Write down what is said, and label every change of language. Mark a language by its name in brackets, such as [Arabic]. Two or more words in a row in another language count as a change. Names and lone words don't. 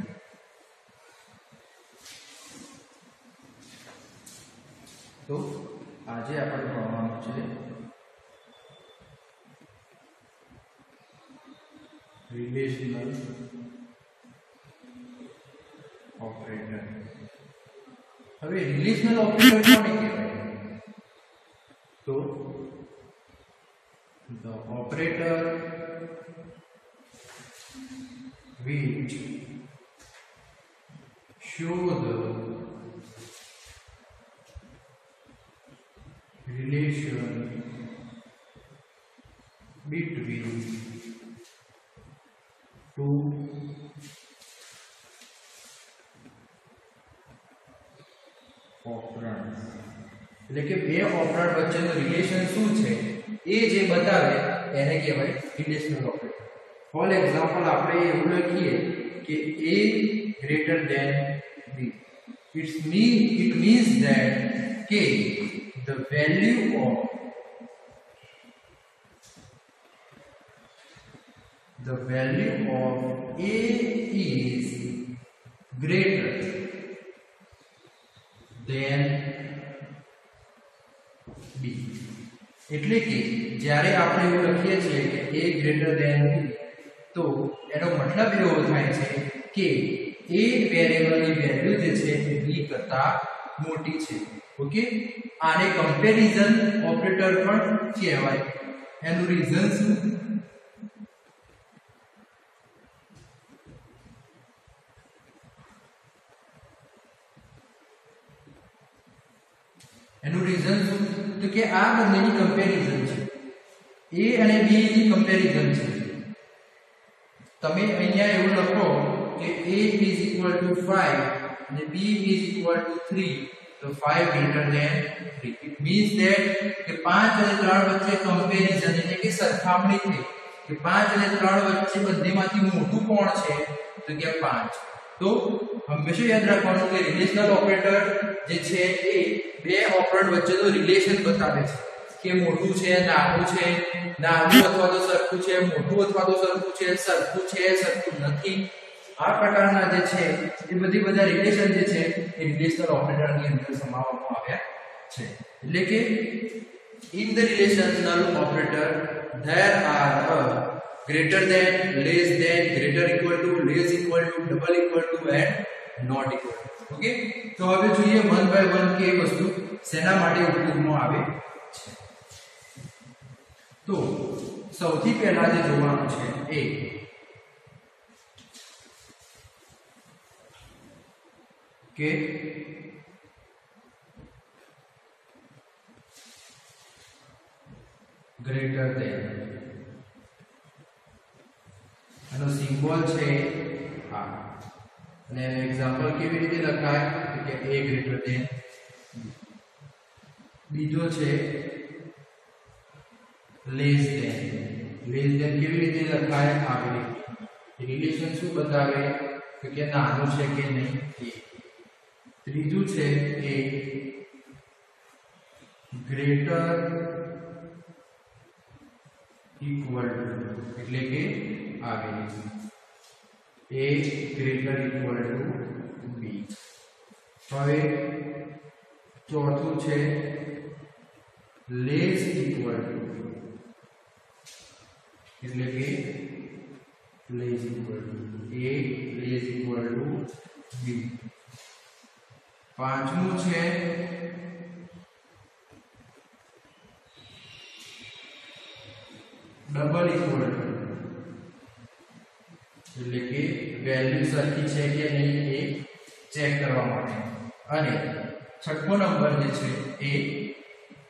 [Gujarati] તો આજે આપણે ભણવાનું છે [English] relational operator [Gujarati] હવે [English] relational operator [Gujarati] કોને કહેવાય તો [English] the operator which show the relation between two [Gujarati] ઓપરન્ડ એટલે કે બે ઓપરન્ડ વચ્ચેનું રિલેશન શું છે એ જે બતાવે એને કહેવાય [English] relational operator for example [Gujarati] આપણે એવું લખીએ કે [English] a greater than b it means that k the value of a is greater than b [Gujarati] એટલે કે જ્યારે આપણે એવું લખીએ છીએ કે [English] a greater than b [Gujarati] તો એનો મતલબ એવો થાય છે કે a વેરીએબલની વેલ્યુ જે છે એ b કરતા મોટી છે ઓકે આને [English] comparison operator [Gujarati] પણ કહેવાય એનું રીઝન શું એનું રીઝન શું તો કે આ બંનેની કમ્પેરિઝન છે a અને b ની કમ્પેરિઝન છે તમે અહીંયા એવું લખો કે a = 5 અને b = 3 તો 5 [English] greater than [Gujarati] 3 [English] it means that [Gujarati] કે 5 અને 3 વચ્ચે કમ્પેરિઝન એટલે કે સરખામણી થઈ કે 5 અને 3 વચ્ચે બંનેમાંથી મોટું કોણ છે તો કે 5 તો હંમેશા યાદ રાખવાનું કે [English] relational operator [Gujarati] જે છે એ બે ઓપરન્ડ વચ્ચેનો રિલેશન બતાવે છે કે મોટું છે નાનું અથવા તો સરખું છે મોટું અથવા તો સરખું છે સરખું નથી આ પ્રકારના જે છે એ બધા રિલેશન જે છે એ રિલેશનલ ઓપરેટરની અંદર સમાવવામાં આવ્યા છે એટલે કે [English] in the relational operator there are greater than, less than, greater equal to, less equal to, double equal to and not equal to. [Gujarati] ઓકે તો હવે જોઈએ 1 by 1 કે વસ્તુ શેના માટે ઉપયોગમાં આવે છે તો સૌથી પહેલા જે જોવાનું છે એ કે [English] greater than [Gujarati] આનો સિમ્બોલ છે આ અને એક્ઝામ્પલ કેવી રીતે લખાય કે [English] a greater than [Gujarati] બીજો છે [English] less than [Gujarati] કેવી રીતે લખાય આવી રીતે રિલેશન શું બતાવે કે નાનું છે કે નહીં એ ત્રીજું છે [English] a greater equal to [Gujarati] એટલે કે આવી રીતે [English] a greater equal to b [Gujarati] હવે ચોથું છે [English] less equal to [Gujarati] એટલે કે [English] less equal to a less equal to b [Gujarati] પાંચમું છે [English] double equal to [Gujarati] એટલે કે વેલ્યુ સરખી છે કે નહીં એ ચેક કરવા માટે અને છઠ્ઠો નંબર જે છે એ